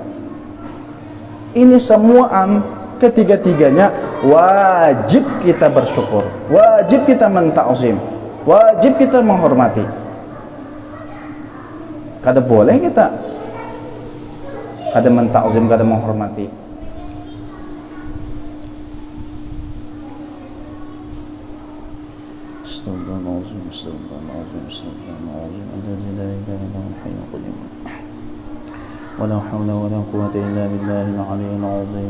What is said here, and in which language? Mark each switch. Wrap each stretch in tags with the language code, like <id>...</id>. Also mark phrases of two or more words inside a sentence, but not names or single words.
<bjn>Ini semuaan ketiga-tiganya wajib kita bersyukur, wajib kita mentakzim, wajib kita menghormati. Kada boleh kita kada mentakzim, kada menghormati.</bjn> <ar>أستغفر الله العظيم، أستغفر الله العظيم، أستغفر الله العظيم، الذي لا إله إلا هو الحي القيوم. ولا حول ولا قوة إلا بالله العلي العظيم.</ar>